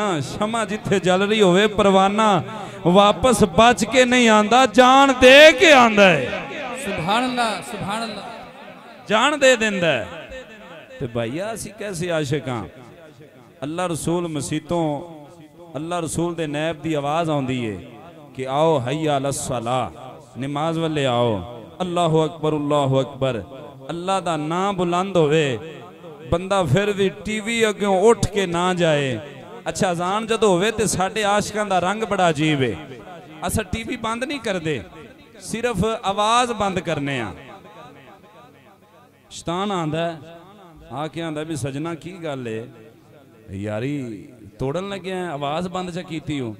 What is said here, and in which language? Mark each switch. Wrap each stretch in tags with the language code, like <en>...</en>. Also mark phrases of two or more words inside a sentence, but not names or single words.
<pa>ਸ਼ਮਾ ਜਿੱਥੇ ਜਲ ਰਹੀ ਹੋਵੇ ਪਰਵਾਨਾ ਵਾਪਸ ਬਚ ਕੇ ਨਹੀਂ ਆਂਦਾ, ਜਾਨ ਦੇ ਕੇ ਆਂਦਾ ਹੈ।</pa> <ar>سبحان الله، سبحان الله,</ar> <pa>ਜਾਨ ਦੇ ਦੇਂਦਾ ਹੈ। ਤੇ ਭਈਆ ਅਸੀਂ ਕੈਸੇ ਆਸ਼ਿਕ ਹਾਂ। ਅੱਲਾਹ ਰਸੂਲ ਮਸੀਤੋਂ ਅੱਲਾਹ ਰਸੂਲ ਦੇ ਨਾਇਬ ਦੀ ਆਵਾਜ਼ ਆਉਂਦੀ ਹੈ ਕਿ ਆਓ</pa> <ar>حي على الصلاة,</ar> <pa>ਨਮਾਜ਼ ਵਾਲੇ ਆਓ।</pa> <ar>الله أكبر، الله أكبر.</ar> <pa>ਅੱਲਾਹ ਦਾ ਨਾਮ ਬੁਲੰਦ ਹੋਵੇ, ਬੰਦਾ ਫਿਰ ਭੀ ਟੀਵੀ ਅੱਗੋਂ ਉੱਠ ਕੇ ਨਾ ਜਾਏ। ਅੱਛਾ ਅਜ਼ਾਨ ਜਦੋਂ ਹੋਵੇ ਤੇ ਸਾਡੇ ਆਸ਼ਿਕਾਂ ਦਾ ਰੰਗ ਬੜਾ ਅਜੀਬ ਹੈ। ਅਸਾਂ ਟੀਵੀ ਬੰਦ ਨਹੀਂ ਕਰਦੇ, ਸਿਰਫ਼ ਆਵਾਜ਼ ਬੰਦ ਕਰਨੇ ਆਂ। ਸ਼ੈਤਾਨ ਆਂਦਾ ਆ ਕੇ ਆਂਦਾ ਭੀ ਸੱਜਣਾ ਕੀ ਗੱਲ ਹੈ ਯਾਰੀ, ਤੋੜਨ ਲੱਗੇ ਆਵਾਜ਼ ਬੰਦ ਚ ਕੀਤੀ ਹੋ।</pa>